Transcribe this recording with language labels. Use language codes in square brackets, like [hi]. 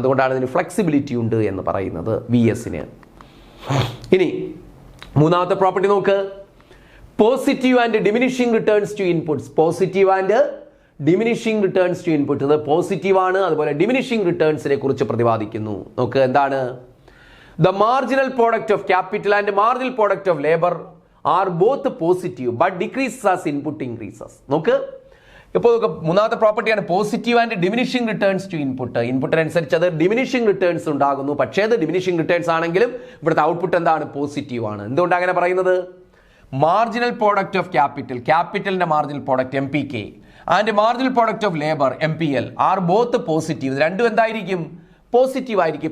[ml] അതുകൊണ്ടാണ് ഇതിന് ഫ്ലെക്സിബിലിറ്റി ഉണ്ട് എന്ന് പറയുന്നത് VSന്. ഇനി മൂന്നാമത്തെ പ്രോപ്പർട്ടി നോക്ക്, [en] Positive and diminishing returns to inputs. Positive and diminishing returns to input, [ml] ഇത് പോസിറ്റീവാണ്. അതുപോലെ ഡിമിനിഷിംഗ് റിട്ടേൺസിനെ കുറിച്ച് പ്രതിപാദിക്കുന്നു. നോക്ക് എന്താണ്? [en] The marginal product of capital and marginal product of labor are both positive but decreases as input increases. [ml] നോക്ക്, ഇപ്പോൾ മൂന്നാമത്തെ പ്രോപ്പർട്ടിയാണ് [en] Positive and diminishing returns to input. [ml] ഇൻപുട്ടിനനുസരിച്ച് അത് ഡിമിനിഷിംഗ് റിട്ടേൺസ് ഉണ്ടാകുന്നു. പക്ഷേ അത് ഡിമിനിഷിംഗ് റിട്ടേൺസ് ആണെങ്കിലും ഇവിടുത്തെ ഔട്ട്പുട്ട് എന്താണ്? പോസിറ്റീവ് ആണ്. എന്തുകൊണ്ടാണ് അങ്ങനെ പറയുന്നത്? [en] marginal product of capital, [ml] ക്യാപിറ്റലിന്റെ marginal product MPK [en] And marginal product of labour MPL are both positive. [ml] രണ്ടും എന്തായിരിക്കും? പോസിറ്റീവ് ആയിരിക്കും.